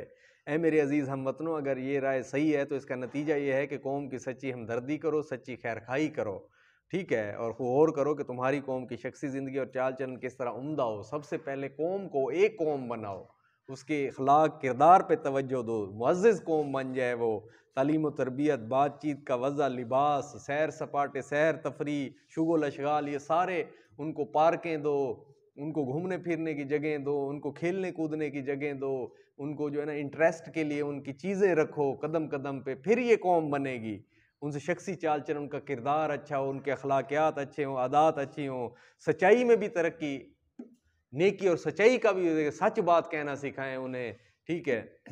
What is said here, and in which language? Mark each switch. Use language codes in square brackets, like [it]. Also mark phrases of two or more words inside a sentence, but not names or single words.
[ur] اے میرے عزیز ہم وطنوں، اگر یہ رائے صحیح ہے تو اس کا نتیجہ یہ ہے کہ قوم کی سچی ہمدردی کرو، سچی خیرخواہی کرو، ٹھیک ہے، اور غور کرو کہ تمہاری قوم کی شخصی زندگی اور چال چلن کس طرح عمدہ ہو۔ سب سے پہلے قوم کو ایک قوم بناؤ، اس کے اخلاق کردار پہ توجہ دو، معزز قوم بن جائے وہ۔ تعلیم و تربیت، بات چیت کا وضع، لباس، سیر سپاٹے، سیر تفریح، شغل اشغال، یہ سارے ان کو پارکیں دو، ان کو گھومنے پھرنے کی جگہیں دو، ان کو کھیلنے کودنے کی جگہیں دو، ان کو جو ہے نا انٹرسٹ کے لیے ان کی چیزیں رکھو قدم قدم پہ، پھر یہ قوم بنے گی۔ ان سے شخصی چال چلن، ان کا کردار اچھا ہو، ان کے اخلاقیات اچھے ہوں، عادات اچھی ہوں، سچائی میں بھی ترقی، نیکی اور سچائی کا بھی، سچ بات کہنا سکھائیں انہیں، ٹھیک ہے۔